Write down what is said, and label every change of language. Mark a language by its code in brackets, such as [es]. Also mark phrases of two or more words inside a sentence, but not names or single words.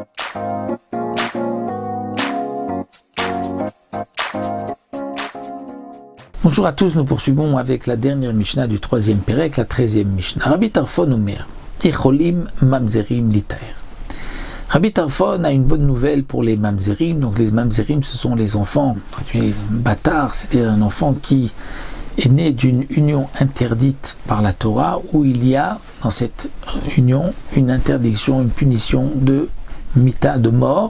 [fr] Bonjour à tous, nous poursuivons avec la dernière Mishnah du 3e Pérec, la 13e Mishnah. [he] רבי טרפון אומר, יכולים ממזרים ליטהר. [fr] Rabbi Tarfon a une bonne nouvelle pour les Mamzerim. Donc les Mamzerim, ce sont les enfants, bâtards, c'est-à-dire un enfant qui est né d'une union interdite par la Torah, où il y a dans cette union une interdiction, une punition de mita, de mort.